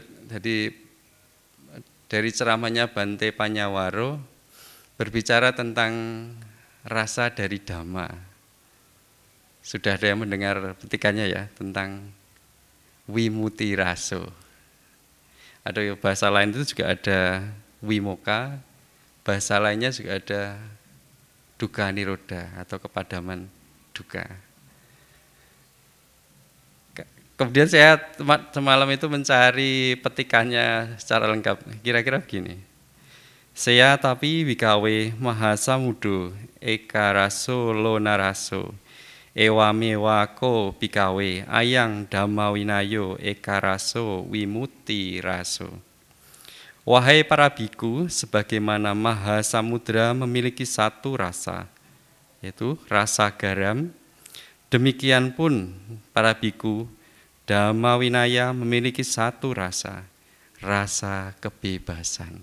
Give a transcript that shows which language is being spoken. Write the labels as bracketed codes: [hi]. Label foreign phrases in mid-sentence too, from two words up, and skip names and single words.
[id] Jadi dari ceramahnya Bante Panyawaro berbicara tentang rasa dari dhamma. Sudah ada yang mendengar petikannya ya tentang [pi] wimuti raso. [id] Ada bahasa lain itu juga ada wimoka, bahasa lainnya juga ada [pi] dukkha nirodha [id] atau kepadaman dukkha. Kemudian saya semalam itu mencari petikannya secara lengkap. Kira-kira begini. [pi] Saya tapi wikawe mahasamudo eka raso lona raso ewa mewako bikawe ayang dhamma winayo eka raso wimuti raso. [id] Wahai para biku, sebagaimana Mahasamudra memiliki satu rasa, yaitu rasa garam, demikian pun para biku, Dhamma Winaya memiliki satu rasa, rasa kebebasan.